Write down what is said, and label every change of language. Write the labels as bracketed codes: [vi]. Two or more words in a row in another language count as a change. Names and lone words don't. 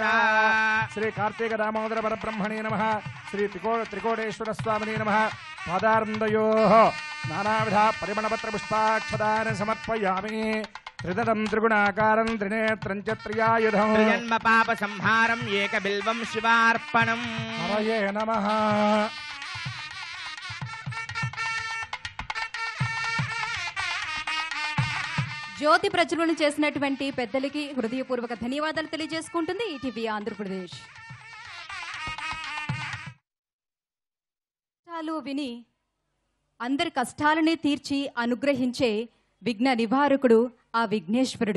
[sa] श्री कार्तिक दामोदर परब्रह्मणे नमः. श्री त्रिकोटेश्वर स्वामिने नमः. पादारविन्दयोः नानाविधा परिमलपत्र पुष्पाक्षदानि समर्पयामि. त्रिदलं त्रिगुणाकारं त्रिनेत्रं च त्रियायुधं. त्रिजन्म पाप संहारं एकबिल्वं शिवार्पणम्. हरये नमः. [te] జ్యోతి ప్రజ్వలన చేసినటువంటి పెద్దలకి హృదయపూర్వక ధన్యవాదాలు తెలియజేసుకుంటుంది ఈటీవీ ఆంధ్రప్రదేశ్. కష్టాలు విని అందరి కష్టాలని తీర్చి అనుగ్రహించే విఘ్న నివారకుడు ఆ విఘ్నేశ్వరుడు.